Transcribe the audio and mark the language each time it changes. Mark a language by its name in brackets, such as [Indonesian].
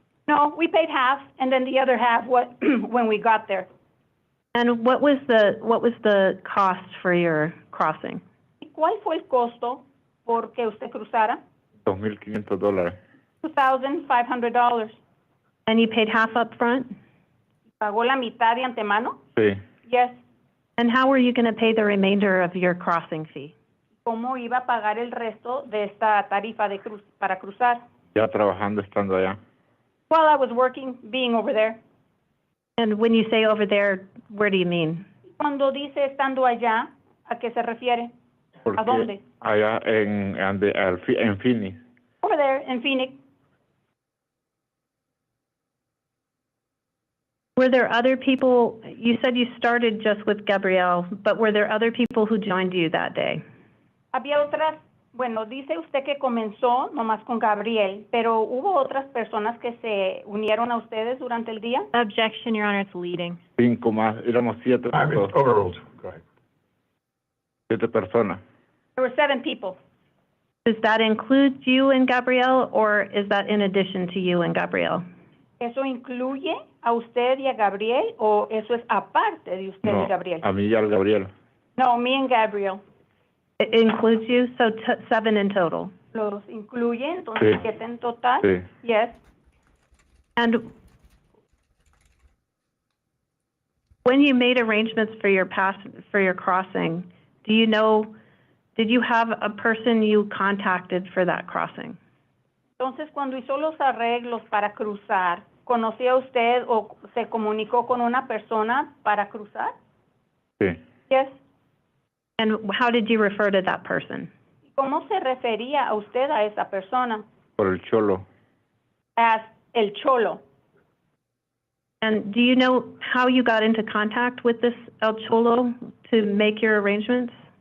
[English] No, we paid half and then the other half when we got there. And what was the cost for your crossing? [Spanish] ¿Y cuál fue el costo por que usted cruzara? $2,500. [English] $2,500. And you paid half up front? [Spanish] ¿Pagó la mitad de antemano? Sí. [English] Yes. And how were you going to pay the remainder of your crossing fee? [Spanish] ¿Cómo iba a pagar el resto de esta tarifa para cruzar? Ya trabajando estando allá. [English] While I was working, being over there. And when you say over there, where do you mean? [Spanish] Cuando dice estando allá, ¿a qué se refiere? Porque ¿A dónde? Allá en Phoenix. [English] Over there in Phoenix. Were there other people? You said you started just with Gabrielle, but were there other people who joined you that day? [Spanish] Había otras, bueno, dice usted que comenzó nomás con Gabriel, pero ¿hubo otras personas que se unieron a ustedes durante el día? [English] Objection, Your Honor, it's leading. [Spanish] 5 más, éramos 7. [English] Overruled. Go ahead. [Spanish] 7 personas. [English] There were 7 people. Does that include you and Gabrielle, or is that in addition to you and Gabrielle? [Spanish] ¿Eso incluye a usted y a Gabriel o eso es aparte de usted y Gabriel? A mí y al Gabriel. [English] No, me and Gabriel. It includes you, so 7 in total. [Spanish] ¿Los incluye? Entonces, Sí. 7 en total? Sí. [English] Yes. And when you made arrangements for your crossing, did you have a person you contacted for that crossing? [Spanish] Entonces, cuando hizo los arreglos para cruzar, ¿conocía usted o se comunicó con una persona para cruzar? Sí. [English] Yes. And how did you refer to that person? [Spanish] ¿Cómo se refería a usted a esa persona? Por el Cholo. [English] As el Cholo. And do you know how you got into contact with this El Cholo to make your arrangements?